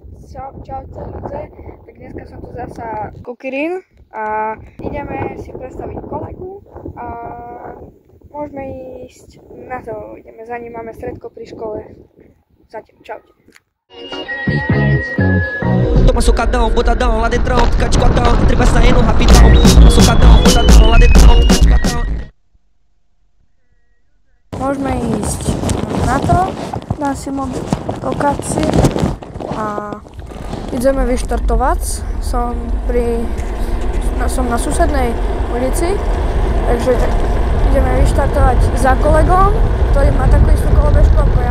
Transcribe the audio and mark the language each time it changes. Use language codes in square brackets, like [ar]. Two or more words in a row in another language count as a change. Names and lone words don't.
[sk] Čaute ľudia, tak dneska som tu zasa Kukirín a ideme si predstaviť kolegu a môžeme ísť na to, ideme za ním, máme stredko pri škole. Zatiaľ, čaute. [pt] Toma socadão, botadão, lá dentro, fica de cotão, entre vai saindo rapidão. Toma socadão, botadão, lá dentro, fica de cotão. [sk] Môžeme ísť na to, dá si mobil lokácii a ideme vyštartovať. Som na susednej ulici, takže ideme vyštartovať za kolegom, ktorý má takú istú kolobežku ako ja.